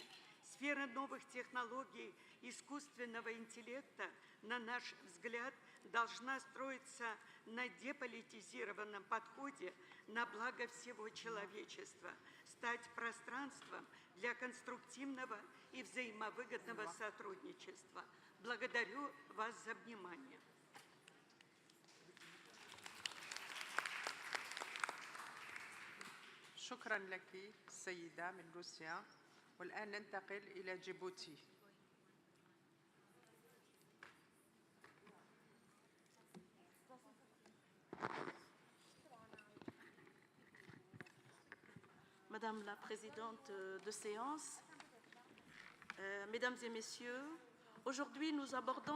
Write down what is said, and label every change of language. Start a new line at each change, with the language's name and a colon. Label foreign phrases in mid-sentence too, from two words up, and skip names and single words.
Russian: Сфера новых технологий искусственного интеллекта, на наш взгляд, должна строиться на деполитизированном подходе на благо всего человечества, стать пространством для конструктивного и взаимовыгодного сотрудничества. Благодарю вас за внимание.
Arabic: شكرا لك السيدة من روسيا. والآن ننتقل إلى جيبوتي.
French: Madame la Présidente de séance, Mesdames et Messieurs, aujourd'hui nous abordons